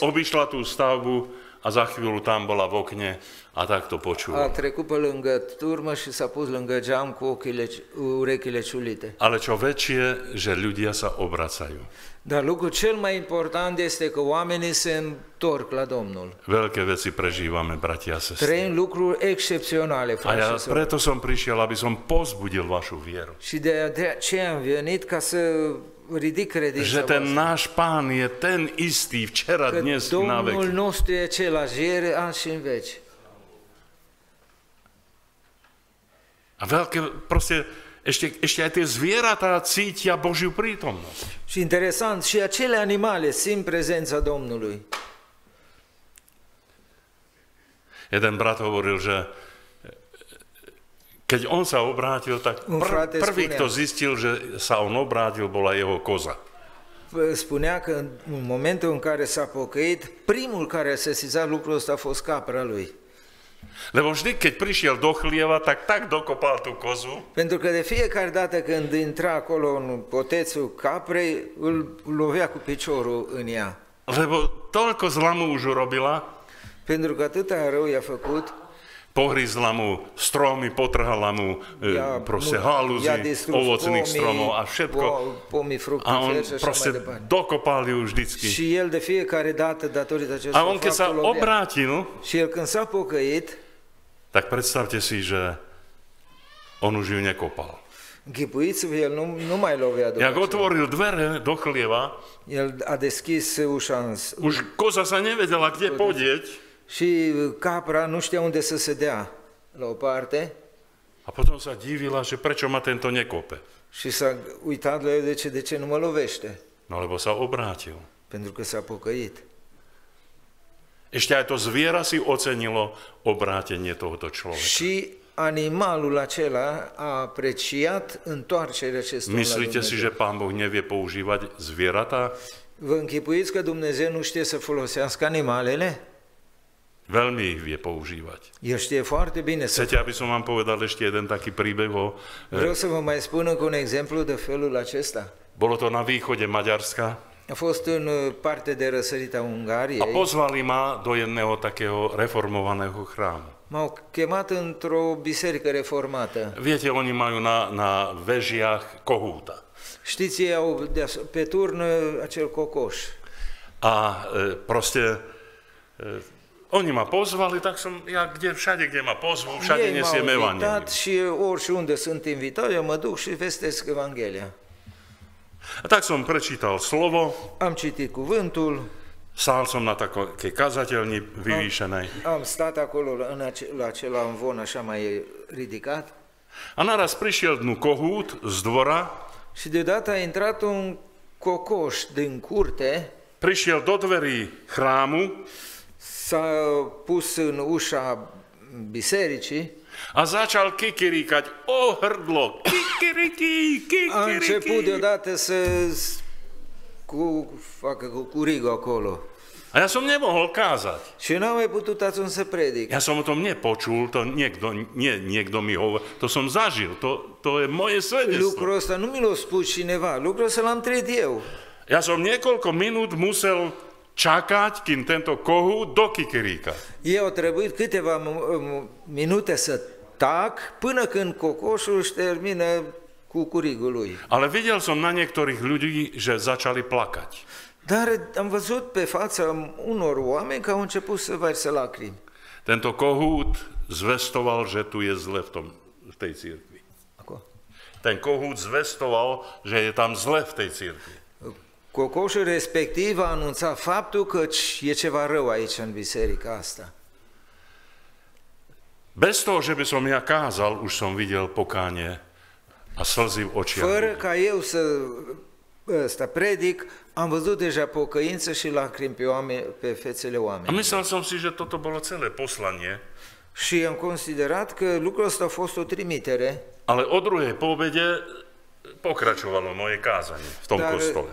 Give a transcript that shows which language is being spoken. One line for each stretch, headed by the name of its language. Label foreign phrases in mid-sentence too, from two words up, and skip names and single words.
Slovak: obišla tú stavbu a za chvíľu tam bola v okne a tak to
Romanian: a
Slovak: počula.
Romanian: trecut pe lângă turmă și s-a pus lângă geam cu urechile ciulite.
Slovak: Ale čo väčšie, že ľudia sa obracajú.
Romanian: Dar lucrul cel mai important este că oamenii se întorc la Domnul.
Slovak: Veľké veci prežívame, bratia a sestry.
Romanian: Trăim lucruri excepționale,
Slovak: A
Romanian: frați
Slovak: ja
Romanian: și surori.
Slovak: preto som prišiel, aby som pozbudil vašu vieru.
Romanian: Și de aceea am venit ca să ridic credința
Slovak: Že ten
Romanian: voastră.
Slovak: náš Pán je ten istý včera,
Romanian: Că
Slovak: dnes i na
Romanian: Domnul
Slovak: veky.
Romanian: nostru e același ieri, azi și în veci.
Slovak: A veľké, proste, ešte aj tie zvieratá cítia Božiu prítomnosť.
Romanian: Și interesant, și acele animale simt prezența Domnului.
Slovak: Jeden brat hovoril, že keď on sa obrátil, tak prvý, kto zistil, že sa on obrátil, bola jeho koza.
Romanian: Spunea că în momentul în care s-a pocăit, primul care a sesizat lucrul ăsta a fost capra lui.
Slovak: Lebo vždy, keď prišiel do chlieva, tak dokopal tú kozu,
Romanian: Pentru că de fiecare dată când intra acolo în potețul caprei, îl lovea cu piciorul în ea.
Slovak: lebo toľko zlamu už urobila,
Romanian: Pentru că atâta rău i-a făcut,
Slovak: pohryzla mu stromy, potrhala mu proste haluzy ovocných stromov a všetko. A on proste dokopal ju vždycky.
Romanian: Și el de fiecare dată, datorită acestui
Slovak: A on keď sa obrátil,
Romanian: și el când s-a pocăit,
Slovak: tak predstavte si, že on už ju nekopal.
Romanian: Închipuiți-vă, el nu mai lovea după
Slovak: Jak otvoril dvere do chlieva,
Romanian: el a deschis ușa
Slovak: už koza sa nevedela, kde podieť.
Romanian: Și capra nu știa unde să se dea la o parte.
Slovak: A potom sa divila, že prečo ma tento nekope.
Romanian: Și s-a uitat la el de ce nu mă lovește.
Slovak: No lebo sa obrátil.
Romanian: Pentru că s-a pocăit.
Slovak: Ešte aj to zviera si ocenilo obrátenie tohoto človeka.
Romanian: Și animalul acela a apreciat întoarcerea acestui om la Dumnezeu.
Slovak: Myslíte si, že Pán Boh nevie používať zvieratá?
Romanian: Vă închipuiți că Dumnezeu nu știe să folosească animalele?
Slovak: Veľmi ich vie používať.
Romanian: El știe foarte bine să...
Slovak: Chcete, aby som vám povedal ešte jeden taký príbeh o...
Romanian: Vreau să vă mai spun încă un exemplu de felul acesta.
Slovak: Bolo to na východe Maďarska.
Romanian: A fost în parte de răsărit a Ungariei.
Slovak: A pozvali ma do jedného takého reformovaného chrámu.
Romanian: M-au chemat într-o biserică reformată.
Slovak: Viete, oni majú na vežiach kohúta.
Romanian: Știți, ei au pe turn acel cocoș.
Slovak: A proste... Oni ma pozvali, tak som, ja všade, kde ma pozvú, všade nesiem evanjelium.
Romanian: Și oriunde sunt invitat, eu mă duc și vestesc Evanghelia.
Slovak: A tak som prečítal slovo.
Romanian: Am citit cuvântul.
Slovak: Stál som na takej kazateľni vyvýšenej.
Romanian: Am stat acolo la acela amvon așa mai ridicat.
Slovak: A naraz prišiel dnu kohút z dvora.
Romanian: Și deodată a intrat un cocoș din curte.
Slovak: Prišiel do dverí chrámu.
Romanian: S-a pus în ușa bisericii.
Slovak: A začal kikiríkať o hrdlo.
Romanian: Kikiriki. A început deodată să facă cu curigul acolo.
Slovak: A ja som nemohol kázať.
Romanian: Și n-am mai putut atunci să predic.
Slovak: Ja som o tom nepočul, to niekto mi hovoril, to som zažil, to je moje svedectvo.
Romanian: Lucrul ăsta nu mi l-a spus cineva, lucrul ăsta l-am trăit eu.
Slovak: Ja som niekoľko minút musel čakať, kým tento kohút dokikiríka.
Romanian: Eu trebuit câteva minute să tac până când cocoșul își termină cu curigul lui.
Slovak: Ale videl som na niektorých ľudí, že začali plakať.
Romanian: Dar am văzut pe fața unor oameni că au început să vărsă lacrimi.
Slovak: Tento kohút zvestoval, že tu je zle v tej cirkvi. Ten kohút zvestoval, že je tam zle v tej cirkvi.
Romanian: Cocoșul respectiv a anunțat faptul că e ceva rău aici în biserica asta.
Slovak: Bez toho, že by som ja kázal, už som videl pokánie a slzy v očiach.
Romanian: Fără ca eu să predic, am văzut deja pocăință și lacrimi pe fețele
Slovak: A
Romanian: oamenilor.
Slovak: myslel som si, že toto bolo celé poslanie.
Romanian: Și am considerat că lucrul ăsta a fost o trimitere.
Slovak: Ale o druhej po obede pokračovalo moje kázanie v tom kostole.